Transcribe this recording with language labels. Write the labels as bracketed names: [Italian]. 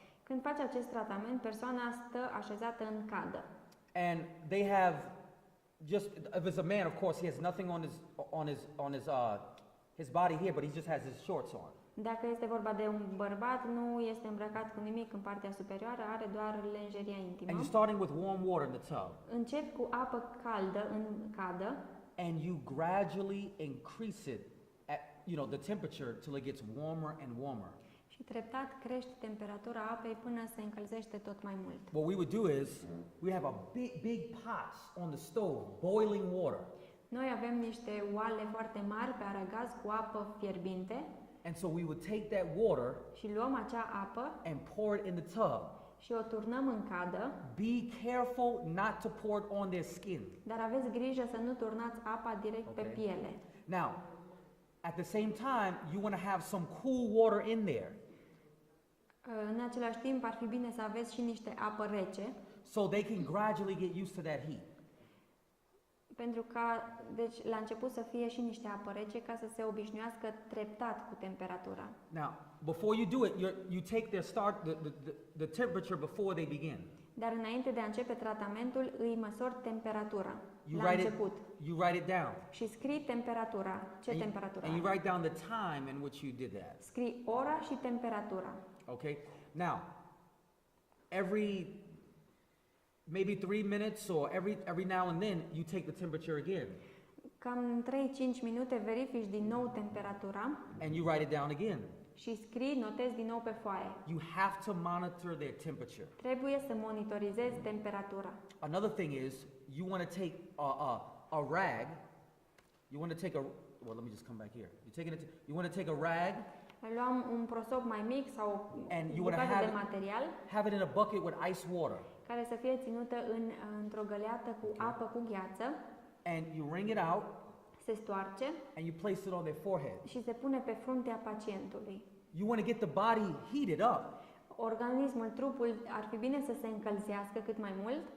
[Romanian] Când faci acest tratament, persoana stă așezată în cadă. [English] and they have just, if it's a man, of course, he has nothing on his body here, but he just has his shorts on. [Romanian] Dacă este vorba de un bărbat, nu este îmbrăcat cu nimic în partea superioară, are doar lenjeria [English] And [Romanian] intimă. [English] you're starting with warm water in the tub, [Romanian] Începi cu apă caldă în cadă [English] and you gradually increase it at, the temperature till it gets warmer and warmer. [Romanian] și treptat crești temperatura apei până se încălzește tot mai mult. [English] What we would do is, we have a big pots on the stove, boiling water. [Romanian] Noi avem niște oale foarte mari pe aragaz cu apă fierbinte [English] And so we would take that water [Romanian] și luăm acea apă [English] and pour it in the tub. [Romanian] și o turnăm în cadă, [English] Be careful not to pour it on their skin. [Romanian] dar aveți grijă să nu turnați apa direct pe [English] Okay. [Romanian] piele. [English] Now, at the same time, you want to have some cool water in there [Romanian] În același timp ar fi bine să aveți și niște apă rece, [English] so they can gradually get used to that heat. [Romanian] pentru ca, deci, la început să fie și niște apă rece ca să se obișnuiască treptat cu temperatura. [English] Now, before you do it, you take the temperature before they begin. [Romanian] Dar înainte de a începe tratamentul, îi măsori temperatura [English] You [Romanian] la [English] write [Romanian] început [English] you write it down. [Romanian] și scrii temperatura. Ce [English] And [Romanian] temperatură [English] and you [Romanian] are? [English] write down the time in which you did that. [Romanian] Scrii ora și temperatura. [English] Okay? Now, maybe 3 minutes or every now and then, you take the temperature again [Romanian] Cam în 3-5 minute verifici din nou temperatura [English] and you write it down again. [Romanian] și scrii, notezi din nou pe foaie. [English] You have to monitor their temperature. [Romanian] Trebuie să monitorizezi temperatura. [English] Another thing is, you want to take a rag. You want to take a, well, let me just come back here. You want to take a rag [Romanian] Luam un prosop mai mic sau [English] and [Romanian] o [English] you want to [Romanian] bucată de material [English] have it in a bucket with ice water. [Romanian] care să fie ținută într-o găleată cu apă cu gheață, [English] And you wring it out [Romanian] se stoarce [English] and you place it on their forehead. [Romanian] și se pune pe fruntea pacientului. [English] You want to get the body heated up, [Romanian] Organismul, trupul ar fi bine să se încălzească cât mai mult,